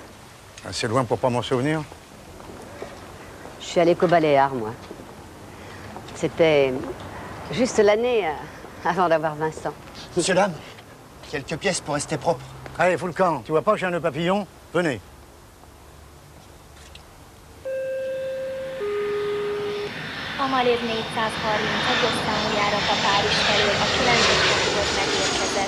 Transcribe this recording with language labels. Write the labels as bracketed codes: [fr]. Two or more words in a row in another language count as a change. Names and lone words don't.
[fr] Assez loin pour pas m'en souvenir? Je suis allée qu'aux Baléares, moi. C'était juste l'année avant d'avoir Vincent. Monsieur, dame, quelques pièces pour rester propre. Allez, fous le camp. Tu vois pas que j'ai un nœud papillon? Venez. [hu] Amalév 430 egyes a Párizs felől a 9-es fokos megérkezett.